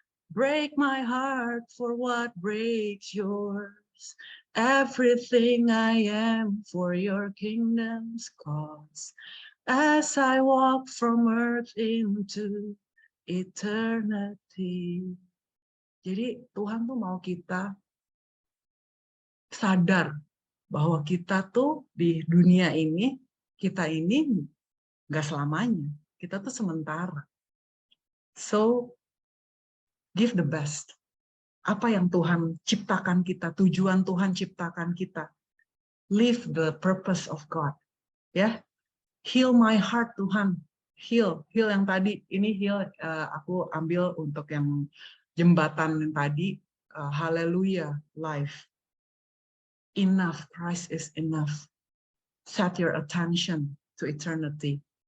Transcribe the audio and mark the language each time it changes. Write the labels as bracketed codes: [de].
[en] Break my heart for what breaks yours. Everything I am for your kingdom's cause. As I walk from earth into eternity. [id] Jadi Tuhan tuh mau kita sadar bahwa kita tuh di dunia ini, kita ini nggak selamanya. Kita tuh sementara. [en] So, give the best. [id] Apa yang Tuhan ciptakan kita, tujuan Tuhan ciptakan kita. [en] Live the purpose of God. Ya, heal my heart Tuhan. [id] Heal yang tadi, ini heal aku ambil untuk yang jembatan yang tadi. [en] Hallelujah, life. Enough, Christ is enough. Set your attention to eternity.